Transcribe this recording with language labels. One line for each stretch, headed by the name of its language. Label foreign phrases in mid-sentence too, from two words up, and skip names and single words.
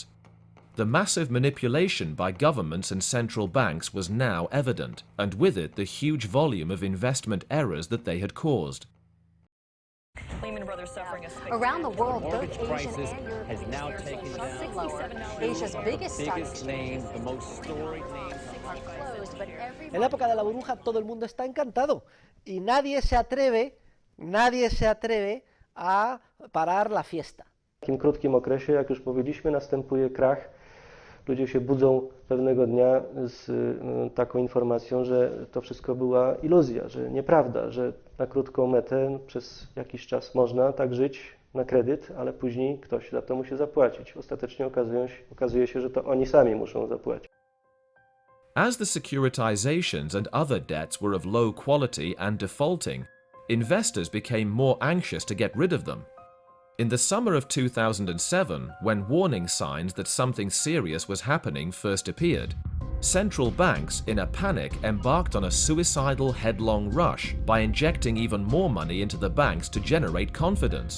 English: The massive manipulation by governments and central banks was now evident, and with it the huge volume of investment errors that they had caused. Lehman Brothers suffering a Around the world, both mortgage Asian crisis and European has now shares taken are down lower. Asia's biggest stock biggest names, the most storied names. are closed, but
Spanish: En la época de la burbuja todo el mundo está encantado y nadie se atreve a parar la fiesta.
Polish: W takim krótkim okresie, jak już powiedzieliśmy, następuje krach. Ludzie się budzą pewnego dnia z taką informacją, że to wszystko była iluzja, że nieprawda, że na krótką metę przez jakiś czas można tak żyć na kredyt, ale później ktoś za to musi zapłacić. Ostatecznie okazuje się, że to oni sami muszą zapłacić.
English: As the securitizations and other debts were of low quality and defaulting, investors became more anxious to get rid of them. In the summer of 2007, when warning signs that something serious was happening first appeared, central banks, in a panic, embarked on a suicidal headlong rush by injecting even more money into the banks to generate confidence.